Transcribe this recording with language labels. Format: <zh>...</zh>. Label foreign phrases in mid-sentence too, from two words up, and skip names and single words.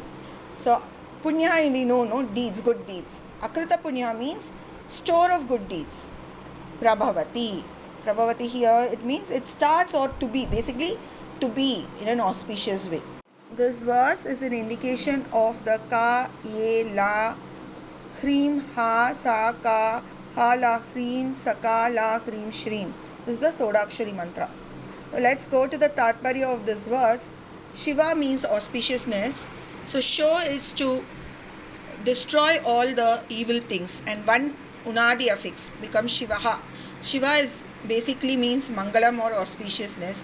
<en>So punyaha we know, no, deeds, good deeds.</en> <sa>Akrita punyaha</sa> <en>means store of good deeds. Prabhavati. Prabhavati here, it means it starts or to be, basically to be in an auspicious way. This verse is an indication of the</en> <sa>ka, ye, la, hrim, ha, sa, ka, ha, la, hrim, saka, la, hrim, shrim.</sa> <en>This is the Sodakshari mantra. So let's go to the Tatparya of this verse. Shiva means auspiciousness. So Sho is to destroy all the evil things, and one Unadi affix becomes Shivaha. Shiva is basically means Mangalam or auspiciousness.</en>